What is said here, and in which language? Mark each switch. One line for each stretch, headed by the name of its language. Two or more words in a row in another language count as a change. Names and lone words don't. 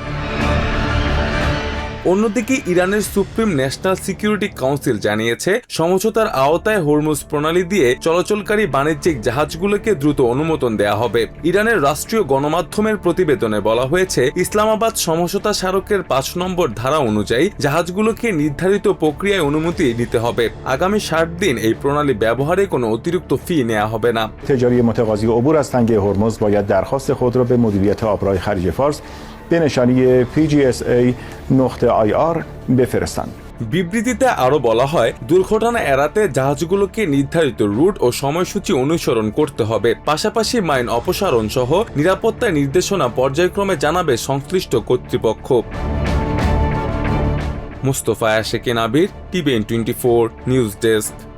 Bangla: অন্যদিকে ইরানের সুপ্রিম ন্যাশনাল সিকিউরিটি কাউন্সিল জানিয়েছে, সমঝোতার আওতায় হরমুজ প্রণালী দিয়ে চলাচলকারী বাণিজ্যিক জাহাজগুলোকে দ্রুত অনুমোদন দেয়া হবে। ইরানের রাষ্ট্রীয় গণমাধ্যমের প্রতিবেদনে বলা হয়েছে, ইসলামাবাদ সমঝোতা স্মারকের 5 নম্বর ধারা অনুযায়ী জাহাজগুলোকে নির্ধারিত প্রক্রিয়ায় অনুমতি নিতে হবে। আগামী 60 দিন এই প্রণালী ব্যবহারে কোনো অতিরিক্ত ফি নেওয়া হবে না।
Persian: تجاری متقاضی عبور از تنگه هرمز باید درخواست خود را به مدیریت آبراهای خلیج فارس به نشانی PGSA.IR بفرستند.
Bangla: বিবৃতিতে আরো বলা হয়, দুর্ঘটনা এড়াতে জাহাজগুলোকে নির্ধারিত রুট ও সময়সূচি অনুসরণ করতে হবে। পাশাপাশি মাইন অপসারণ সহ নিরাপত্তা নির্দেশনা পর্যায়ক্রমে জানাবে সংশ্লিষ্ট কর্তৃপক্ষ। মুস্তফা আশেকিন আবির, TVN 24
English: news desk.